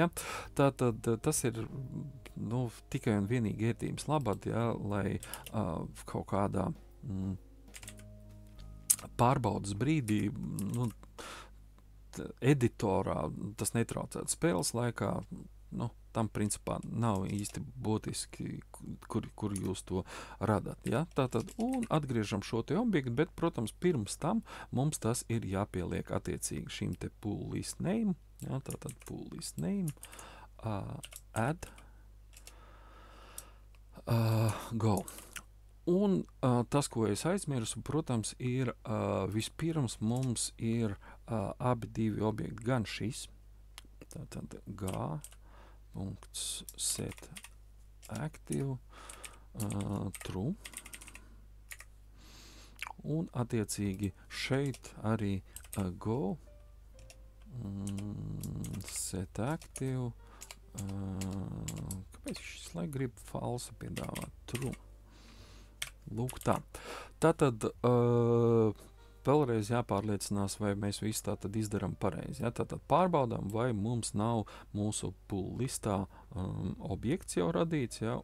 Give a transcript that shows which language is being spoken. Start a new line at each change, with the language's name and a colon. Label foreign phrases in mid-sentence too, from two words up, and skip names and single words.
Latvian: Tātad tas ir tikai un vienīgi ērtības labad, ja, lai kaut kādā pārbaudas brīdī editorā tas netraucētu spēles laikā, tam principā nav īsti būtiski, kur jūs to radat. Ja? Tātad, un atgriežam šo te objektu, bet, protams, pirms tam mums tas ir jāpieliek attiecīgi šīm te
English: pool list name,
Latvian: Ja, tātad
English: pool is name, add, go.
Latvian: Un tas, ko es aizmirsu, protams, ir vispirms mums ir abi divi objekti, gan šis, tātad
English: g.set active true,
Latvian: un attiecīgi šeit arī
English: go set active,
Latvian: kāpēc šis laik grib falsa piedāvāt true? Lūk tā. Tātad vēlreiz jāpārliecinās, vai mēs visu tātad izdaram pareizi. Ja? Tātad pārbaudām, vai mums nav mūsu
English: pool listā
Latvian: objekts jau radīts, ja?